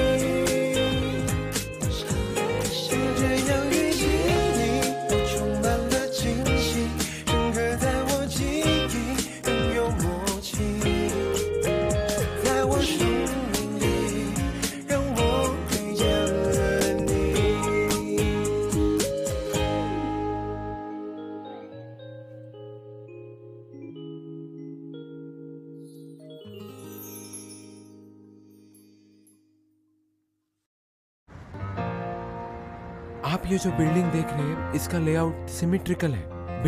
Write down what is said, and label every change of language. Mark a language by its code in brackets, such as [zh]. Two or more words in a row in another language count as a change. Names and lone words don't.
[zh] 就这样遇见你，我充满了惊喜，深刻在我记忆，更有默契，在我生命里，让我遇见了你。 [hi] आप ये जो बिल्डिंग देख रहे हैं, इसका लेआउट सिमेट्रिकल है।